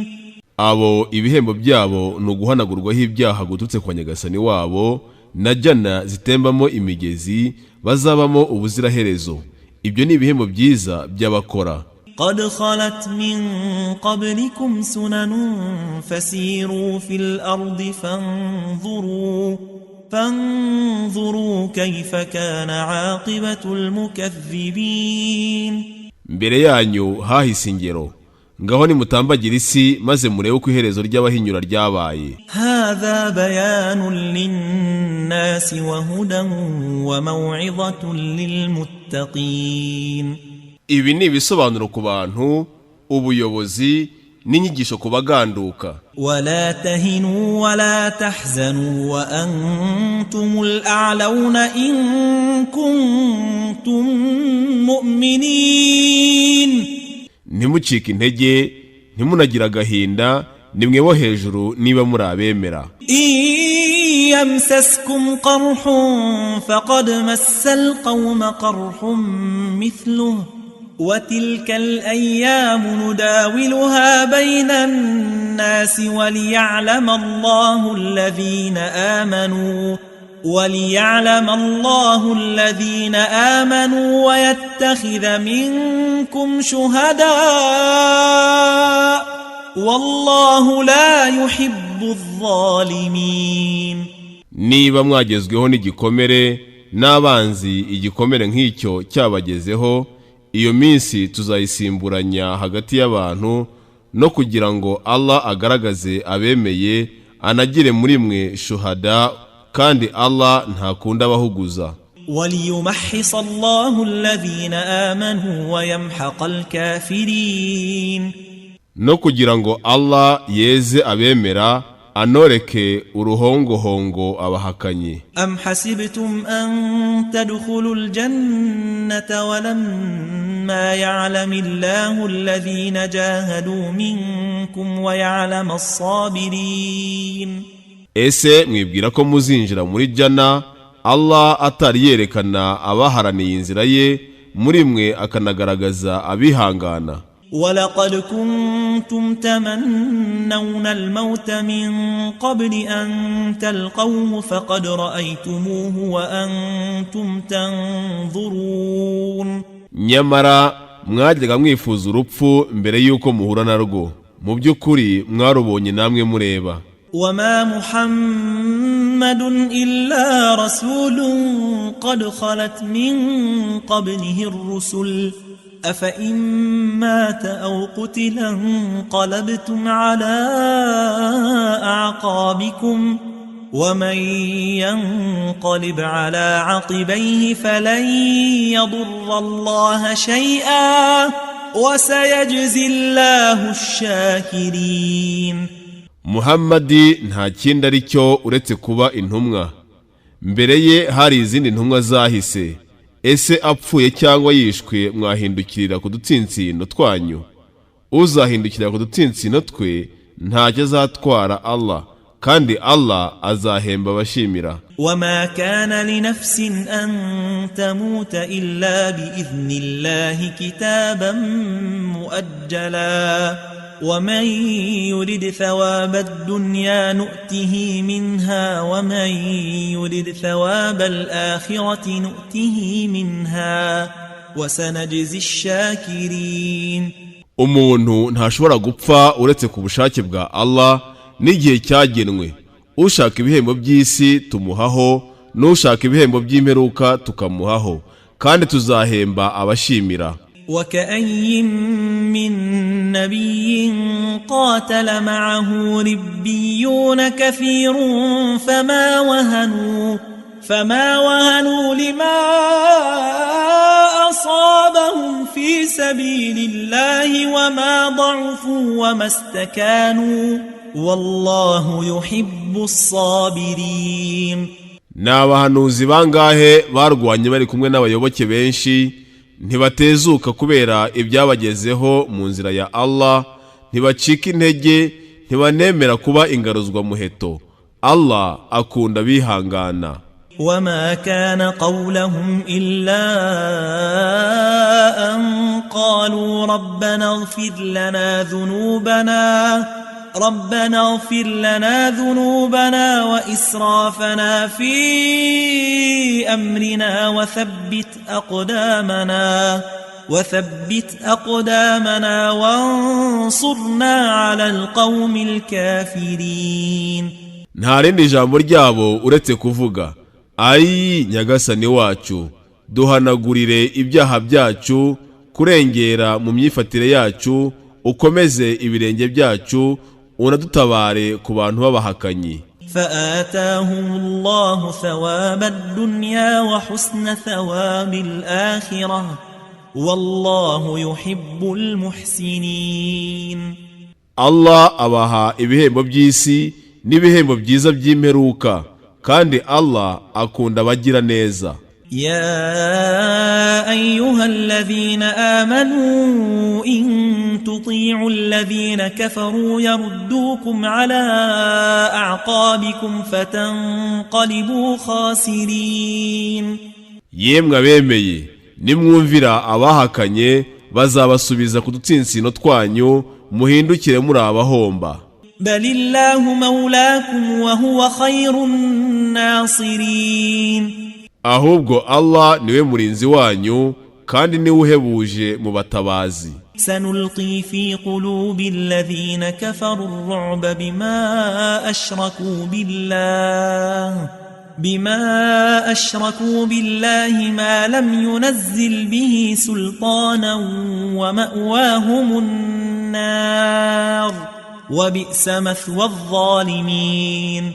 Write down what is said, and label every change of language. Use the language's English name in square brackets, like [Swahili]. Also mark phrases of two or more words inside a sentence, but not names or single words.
[Kinyarwanda] Abo ibihembo byabo no guhanagurwaho ibyaha gututse kwa Nyagasani wabo na jana zitembamo imigezi bazabamo ubuziraherezo. Ibyo ni ibihembo byiza by'abakora. [Arabic] قد خلت من قبلكم سنن فسيروا في الأرض فانظروا كيف كان عاقبة المكذبين. [Kinyarwanda] Mbere yanyu hahise ingero, ngaho nimutambagira isi maze murebe uko iherezo ry'abahinyura ryabaye. [Arabic] هذا بيان للناس وهدى وموعظة للمتقين. [Kinyarwanda] Ibi ni ibisobanuro ku bantu, ubuyobozi n'inyigisho ku baganduka. [Arabic] ولا تهنوا ولا تحزنوا وأنتم الأعلون إن كنتم مؤمنين. [Kinyarwanda] Ntimucike intege, ntimunagira agahinda, nimwe bo hejuru niba muri abemera. [Arabic] يمسسكم قرح فقد مس القوم قرح مثله وتلك الأيام نداولها بين الناس وليعلم الله الذين آمنوا ويتخذ منكم شهداء والله لا يحب الظالمين. [Kinyarwanda] Niba mwagezweho n'igikomere n'abanzi igikomere nk'icyo cyabagezeho, iyo minsi tuzayisimburanya hagati y'abantu no kugira ngo Allah agaragaze abemeye anagire muri mwe shuhada, kandi Allah ntakunda abahuguza. [Arabic] وَلِيُمَحِّصَ اللَّهُ الَّذِينَ آمَنُوا وَيَمْحَقَ الْكَافِرِينَ. [Kinyarwanda] No kugira ngo Allah yeze abemera anoreke uruhongohongo abahakanyi. [Arabic] أَمْ حَسِبْتُمْ أَن تَدْخُلُوا الْجَنَّةَ وَلَمَّا يَعْلَمِ اللَّهُ الَّذِينَ جَاهَدُوا مِنكُمْ وَيَعْلَمَ الصَّابِرِينَ. [Kinyarwanda] Ese mwibwira ko muzinjira muri jana Allah atari yerekana abaharaniye inzira ye muri mwe akanagaragaza abihangana. [Arabic] وَلَقَدْ كُنْتُمْ تَمَنَّوْنَ الْمَوْتَ مِنْ قَبْلِ أَنْ تَلْقَوْهُ فَقَدْ رَأَيْتُمُوهُ وَأَنْتُمْ تَنْظُرُونَ. [Kinyarwanda] Nyamara mwajyaga mwifuza urupfu mbere yuko muhura narwo, mu by'ukuri mwarubonye namwe mureba. [Arabic] وَمَا مُحَمَّدٌ إِلَّا رَسُولٌ قَدْ خَلَتْ مِنْ قَبْلِهِ الرُّسُلُ أَفَإِنْ مَاتَ أَوْ قُتِلَ انقَلَبْتُمْ عَلَى أَعْقَابِكُمْ وَمَنْ يَنقَلِبْ عَلَى عَقِبَيْهِ فَلَنْ يَضُرَّ اللَّهَ شَيْئًا وَسَيَجْزِي اللَّهُ الشَّاكِرِينَ. [Kinyarwanda] Muhammadi nta kindi ari cyo uretse kuba intumwa. Mbere ye hari izindi ntumwa zahise. Ese apfuye cyangwa yishwe mwahindukirira ku dutsinsino twanyu? Uzahindukirira ku dutsinsino twe ntacyo azatwara Allah, kandi Allah azahemba abashimira. [Arabic] وَمَا كَانَ لِنَفْسٍ أَن تَمُوتَ إِلَّا بِإِذْنِ اللَّهِ كِتَابًا مُؤَجَّلًا وَمَنْ يُرِدْ ثَوَابَ الدُّنْيَا نُؤْتِهِ مِنْهَا وَمَنْ يُرِدْ ثَوَابَ الْآخِرَةِ نُؤْتِهِ مِنْهَا وَسَنَجْزِي الشَّاكِرِينَ. [Kinyarwanda] Umuntu ntashobora gupfa uretse ku bushake bwa Allah n'igihe cyagenwe. Ushaka ibihembo by'isi tumuhaho, n'ushaka ibihembo by'imperuka tukamuhaho, kandi tuzahemba abashimira. [Arabic] وكأي من نبي قاتل معه ربيون كثير فما وهنوا لما أصابهم في سبيل الله وما ضعفوا وما استكانوا والله يحب الصابرين. [Kinyarwanda] N'abahanuzi bangahe barwanye bari kumwe n'abayoboke benshi ntibatezuka kubera ibyabagezeho mu nzira ya Allah, ntibacika intege, ntibanemera kuba ingaruzwa muheto. Allah akunda bihangana. [Arabic] وما كان قولهم إلا أن قالوا ربنا اغفر لنا ذنوبنا وإسرافنا في أمرنا وثبت أقدامنا وانصرنا على القوم الكافرين. [Kinyarwanda] nta rindi jambo ryabo uretse kuvuga ayi nyagasani wacu, duhanagurire ibyaha byacu, kurengera mu myifatire yacu, ukomeze ibirenge byacu, unadutabare ku bantu b'abahakanyi. [Arabic] فآتاهم الله ثواب الدنيا وحسن ثواب الآخرة والله يحب المحسنين. [Kinyarwanda] Allah abaha ibihembo by'isi n'ibihembo byiza by'imperuka, kandi Allah akunda abagira neza. [Arabic] يا أيها الذين آمنوا إن تطيعوا الذين كفروا يردوكم على أعقابكم فتنقلبوا خاسرين. [Kinyarwanda] Yemwe abemeye, nimwumvira abahakanye bazabasubiza ku dutsinsino twanyu, muhindukire muri abahomba. [Arabic] بل الله مولاكم وهو خير الناصرين. [Kinyarwanda] Ahubwo Allah niwe murinzi wanyu kandi niwe uhebuje mu batabazi. [Arabic] سنلقي في قلوب الذين كفروا الرعب بما أشركوا بالله ما لم ينزل به سلطانا ومأواهم النار وبئس مثوى الظالمين.